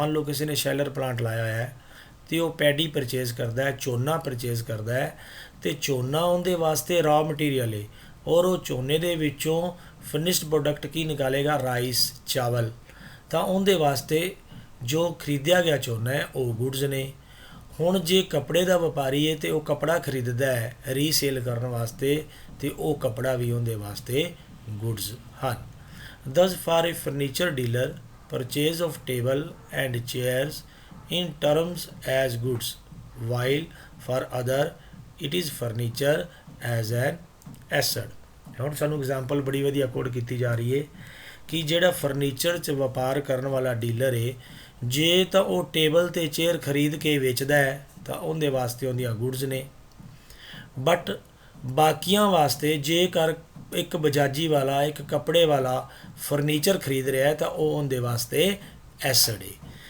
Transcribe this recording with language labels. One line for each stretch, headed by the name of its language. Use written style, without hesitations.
Punjabi: ਮੰਨ ਲਓ ਕਿਸੇ ਨੇ ਸ਼ੈਲਰ ਪਲਾਂਟ ਲਾਇਆ ਹੋਇਆ ਹੈ ਅਤੇ ਉਹ ਪੈਡੀ ਪਰਚੇਜ਼ ਕਰਦਾ ਹੈ, ਝੋਨਾ ਪਰਚੇਜ਼ ਕਰਦਾ ਹੈ ਅਤੇ ਝੋਨਾ ਉਹਦੇ ਵਾਸਤੇ ਰॉ ਮਟੀਰੀਅਲ ਹੈ ਔਰ ਉਹ ਝੋਨੇ ਦੇ ਵਿੱਚੋਂ ਫਿਨਿਸ਼ਡ ਪ੍ਰੋਡਕਟ ਕੀ ਨਿਕਾਲੇਗਾ, ਰਾਈਸ ਚਾਵਲ। ਤਾਂ ਉਹਦੇ ਵਾਸਤੇ ਜੋ ਖਰੀਦਿਆ ਗਿਆ ਝੋਨਾ ਹੈ ਉਹ ਗੁੱਡਸ ਨੇ। ਹੁਣ ਜੇ ਕੱਪੜੇ ਦਾ ਵਪਾਰੀ ਹੈ ਅਤੇ ਉਹ ਕੱਪੜਾ ਖਰੀਦਦਾ ਹੈ ਰੀਸੇਲ ਕਰਨ ਵਾਸਤੇ ਅਤੇ ਉਹ ਕੱਪੜਾ ਵੀ ਉਹਦੇ ਵਾਸਤੇ ਗੁੱਡਸ ਹਨ।
English: Thus for a furniture dealer, purchase of table and chairs in terms as goods, while for other it is furniture as an asset।
Punjabi: ਹੁਣ ਸਾਨੂੰ ਐਗਜ਼ਾਮਪਲ ਬੜੀ ਵਧੀਆ ਕੋਡ ਕੀਤੀ ਜਾ ਰਹੀ ਹੈ ਕਿ ਜਿਹੜਾ ਫਰਨੀਚਰ 'ਚ ਵਪਾਰ ਕਰਨ ਵਾਲਾ ਡੀਲਰ ਹੈ, ਜੇ ਤਾਂ ਉਹ ਟੇਬਲ ਅਤੇ ਚੇਅਰ ਖਰੀਦ ਕੇ ਵੇਚਦਾ ਹੈ ਤਾਂ ਉਹਦੇ ਵਾਸਤੇ ਉਹਦੀਆਂ ਗੁੱਡਸ ਨੇ। ਬਟ ਬਾਕੀਆਂ ਵਾਸਤੇ ਜੇਕਰ ਇੱਕ ਬਜਾਜੀ ਵਾਲਾ, ਇੱਕ ਕੱਪੜੇ ਵਾਲਾ ਫਰਨੀਚਰ ਖਰੀਦ ਰਿਹਾ ਹੈ ਤਾਂ ਉਹ ਉਹਦੇ ਵਾਸਤੇ ਐਸਡ ਹੈ।